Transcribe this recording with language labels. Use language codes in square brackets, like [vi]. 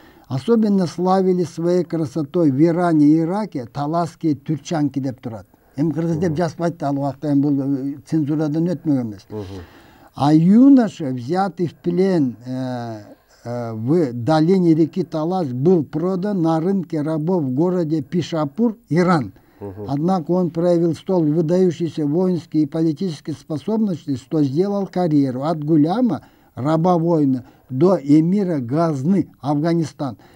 [ru] Особенно славили своей красотой в Иране и Ираке таласские тюрчанки [ky] деп турат. Эми кыргыз деп жазбайт, ал убакта эми бул цензурадан өтмөгөн эмес. [ru] А юноша, взятый в плен в долине реки Талас, был продан на рынке рабов в городе Пишапур, Иран. Однако он проявил столь выдающиеся воинские и политические способности, что сделал карьеру от гуляма, раба-воина, до эмира Газны, Афганистан.